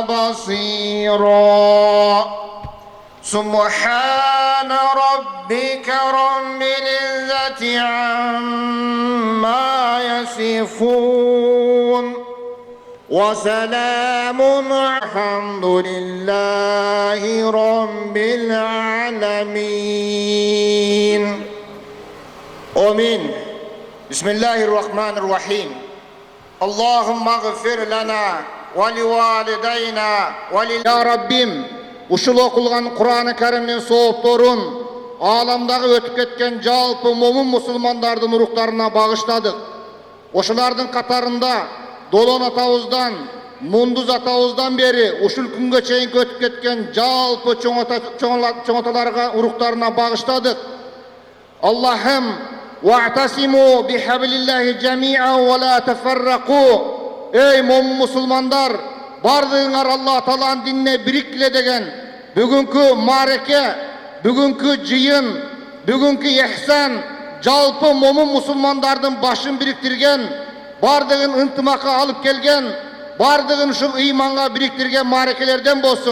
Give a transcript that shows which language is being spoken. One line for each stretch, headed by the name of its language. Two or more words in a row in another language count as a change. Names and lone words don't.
Arabic: بصيرا سبحان ربك رب العزة عما يصفون وسلام الحمد لله رب العالمين آمين بسم الله الرحمن الرحيم اللهم اغفر لنا ولوالدينا يا ربim
Kyrgyz: ушул окулган Кур'ан-ы Каримдин соопторун ааламдагы өтүп кеткен жалпы момун мусулмандардын уруктарына багыштадык. Ошолардын катарында Долон атабыздан, Мундуз атабыздан бери ушул күнгө чейин өтүп кеткен жалпы чоңоталарга уруктарына багыштадык.
Arabic: Аллахым واعتصموا بحبل الله جميعا ولا تفرقوا.
Kyrgyz: Ey момун мусулмандар, бардыгыңар Алла Тааланын динине бирикле деген бүгүнкү мареке, бүгүнкү жыйын, бүгүнкү ихсан жалпы момун мусулмандардын башын бириктирген, бардыгын ынтымакка алып келген, бардыгын ушул ыйманга бириктирген марекелерден болсун.